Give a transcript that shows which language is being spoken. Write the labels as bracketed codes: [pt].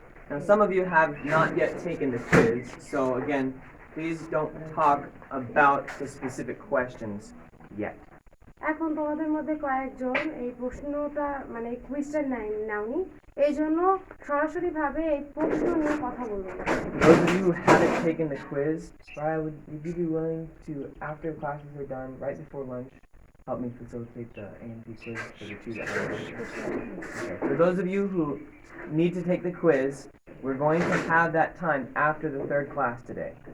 [en] Now some of you have not yet taken the quiz, so again, please don't talk about the specific questions yet. [bn] এখন তোমাদের মধ্যে কয়েকজন এই প্রশ্নটা মানে কুইজটা নাওনি এই জন্য সরাসরি ভাবে এই প্রশ্ন নিয়ে কথা বলবো না [en] Those of you who haven't taken the quiz, would you be willing to, after classes are done, right before lunch, help me facilitate the A&P quiz for the two that are okay. For those of you who need to take the quiz, we're going to have that time after the third class today.